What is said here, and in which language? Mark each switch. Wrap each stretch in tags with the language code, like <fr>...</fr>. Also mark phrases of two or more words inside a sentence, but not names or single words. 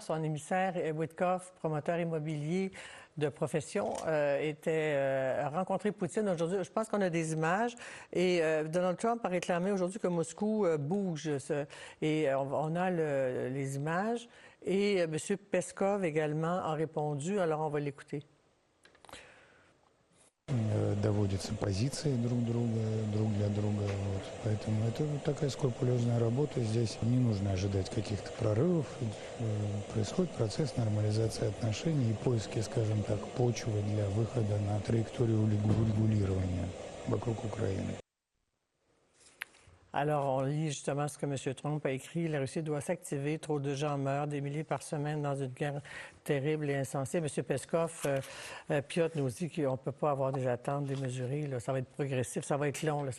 <fr>Son émissaire, Witkoff, promoteur immobilier de profession, a rencontré Poutine aujourd'hui. Je pense qu'on a des images. Et Donald Trump a réclamé aujourd'hui que Moscou bouge. Et on a les images. Et M. Peskov également a répondu. Alors, on va l'écouter.</fr> <ru>Доводятся позиции друг для друга. Вот. Поэтому это такая скрупулезная работа. Здесь не нужно ожидать каких-то прорывов. Происходит процесс нормализации отношений и поиски, скажем так, почвы для выхода на траекторию урегулирования вокруг Украины.</ru> <fr>Alors, on lit justement ce que M. Trump a écrit. La Russie doit s'activer. Trop de gens meurent, des milliers par semaine dans une guerre terrible et insensée. M. Peskov, Piotr nous dit qu'on ne peut pas avoir des attentes démesurées. Là. Ça va être progressif, ça va être long. Là.</fr>